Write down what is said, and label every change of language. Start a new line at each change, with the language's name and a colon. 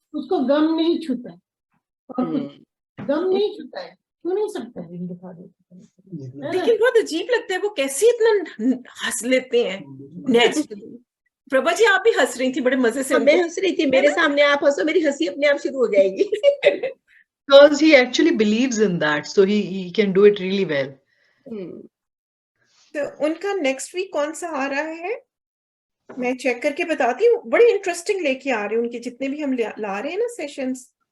Hindi: उसको गम नहीं छूता है, और गम नहीं छूता है, क्यों नहीं सकता है दिखा देते। लेकिन बहुत अजीब लगता है वो कैसे इतना हंस लेते हैं नेचुरली। प्रभा जी आप भी हंस रही थी बड़े मजे से। मैं हंस रही थी, मेरे सामने आप हंसो, मेरी हंसी अपने आप शुरू हो जाएगी।
English: Because he actually believes in that, so he can do it really well.
Hindi: तो उनका नेक्स्ट वीक कौन सा आ रहा है मैं चेक करके बताती हूँ। बड़े इंटरेस्टिंग लेके आ रहे हैं उनके जितने भी हम ला रहे हैं ना सेशंस।